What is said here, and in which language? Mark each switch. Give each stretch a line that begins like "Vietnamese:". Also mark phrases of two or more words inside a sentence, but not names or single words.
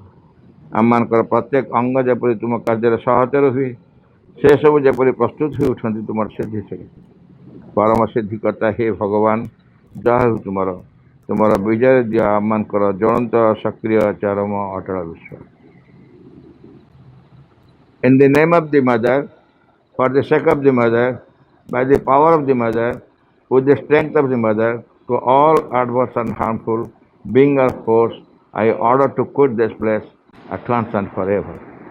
Odia: ଆମମାନଙ୍କର ପ୍ରତ୍ୟେକ ଅଙ୍ଗ ଯେପରି ତୁମ କାର୍ଯ୍ୟରେ ସହଚର ହୁଏ, ସେସବୁ ଯେପରି ପ୍ରସ୍ତୁତ ହୋଇ ଉଠନ୍ତି ତୁମର ସିଦ୍ଧି ସହିତ। ପରମ ସିଦ୍ଧିକର୍ତ୍ତା ହେ ଭଗବାନ, ଯାହା ହେଉ ତୁମର ବିଜୟ ଦିଅ ଆମମାନଙ୍କର ଜ୍ୱଳନ୍ତ ସକ୍ରିୟ ଚରମ ଅଟଳ ବିଶ୍ୱାସ।
English: In the name of the Mother, for the sake of the Mother, by the power of the Mother, with the strength of the Mother, to all adverse and harmful being or force, I order to quit this place at once and forever.